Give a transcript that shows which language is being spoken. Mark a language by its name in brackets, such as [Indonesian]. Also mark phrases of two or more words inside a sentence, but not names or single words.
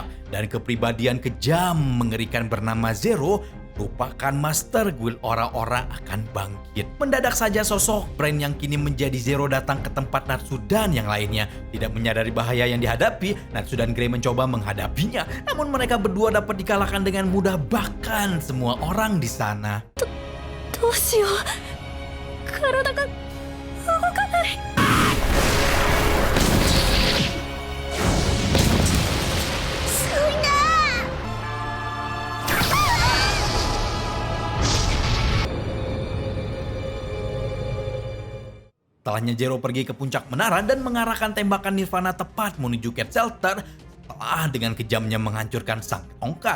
[Indonesian] Dan kepribadian kejam mengerikan bernama Zero merupakan Master Guild Ora-Ora akan bangkit. Mendadak saja sosok Brand yang kini menjadi Zero datang ke tempat Natsu dan yang lainnya. Tidak menyadari bahaya yang dihadapi, Natsu dan Grey mencoba menghadapinya. Namun mereka berdua dapat dikalahkan dengan mudah bahkan semua orang di sana. [Japanese] どうしよう。体が動かない。 [Indonesian] Setelahnya Zero pergi ke puncak menara dan mengarahkan tembakan Nirvana tepat menuju Cat Shelter setelah dengan kejamnya menghancurkan sang tongkat.